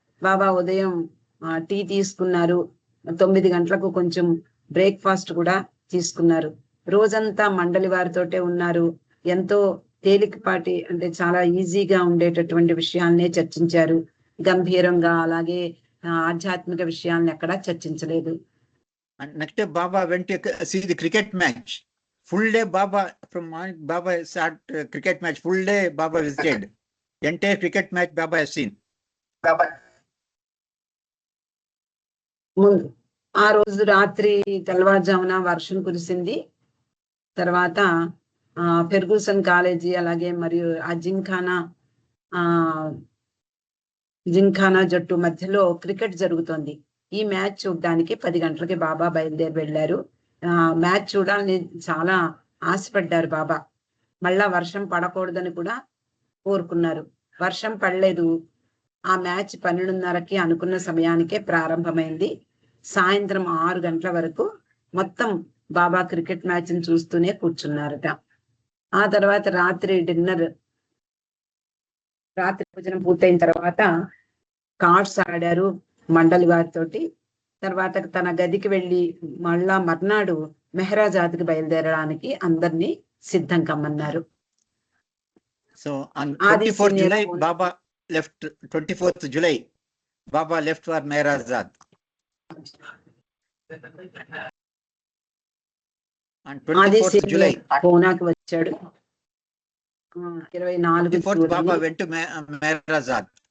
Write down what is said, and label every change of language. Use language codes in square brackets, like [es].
[te] బాబా ఉదయం టీ తీసుకున్నారు. 9 గంటలకు కొంచెం బ్రేక్ఫాస్ట్ కూడా తీసుకున్నారు. రోజంతా మండలి వారితోటే ఉన్నారు. ఎంతో తేలికపాటి, అంటే చాలా ఈజీగా ఉండేటటువంటి విషయాలనే చర్చించారు. గంభీరంగా అలాగే ఆధ్యాత్మిక విషయాలను ఎక్కడా చర్చించలేదు. [en] Next Baba went see the cricket match. Full day Baba, from morning Baba start cricket match, full day Baba visited. Entire cricket match Baba has seen. [te] ఆ రోజు రాత్రి తెల్లవారుజామున వర్షం కురిసింది. తర్వాత ఫెర్గూసన్ కాలేజీ అలాగే మరియు ఆ జింఖానా జట్టు మధ్యలో క్రికెట్ జరుగుతోంది. ఈ మ్యాచ్ చూడడానికి 10 గంటలకి బాబా బయలుదేరి వెళ్ళారు. మ్యాచ్ చూడాలని చాలా ఆశపడ్డారు బాబా. మళ్ళా వర్షం పడకూడదని కూడా కోరుకున్నారు. వర్షం పడలేదు. ఆ మ్యాచ్ 12:30కి అనుకున్న సమయానికే ప్రారంభమైంది. సాయంత్రం 6 గంటల వరకు మొత్తం బాబా క్రికెట్ మ్యాచ్ని చూస్తూనే కూర్చున్నారట. ఆ తర్వాత రాత్రి భోజనం పూర్తయిన తర్వాత కార్డ్స్ ఆడారు మండలి వారితోటి. తర్వాత తన గదికి వెళ్ళి మళ్ళా మర్నాడు మెహరాజాద్కి బయలుదేరడానికి అందరినీ సిద్ధం కమ్మన్నారు. [en] So on 24th July Baba left. 24th July Baba left for Mehrajad. On 24th July [te] పూనాకి వచ్చాడు. 24 [en] Baba went to Mehrajad.